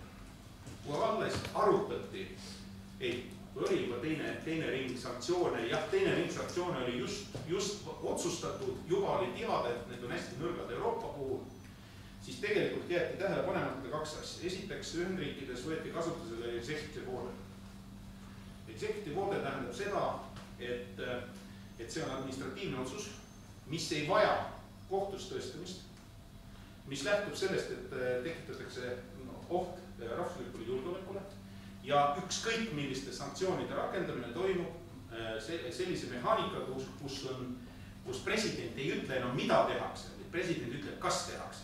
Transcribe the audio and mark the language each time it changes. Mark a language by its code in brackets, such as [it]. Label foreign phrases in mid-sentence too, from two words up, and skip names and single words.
[et] Kui alles arutati, kui oli juba teine ring sanktsioone, jah, teine ring sanktsioone oli just otsustatud, juba oli teada, et need on hästi nõrgad Euroopa puhul, siis tegelikult jäeti tähele panemata 2 asja. Esiteks, Ühendriikides võeti kasutusele [en] executive order. Executive order [et] tähendab seda, et see on administratiivne otsus, mis ei vaja kohtus tõestamist, mis lähtub sellest, et tekitatakse oht rahvuslikule julgeolekule ja ükskõik milliste sanktsioonide rakendamine toimub sellise mehaanikaga, kus president ei ütle enam, mida tehakse, president ütleb, kas tehakse.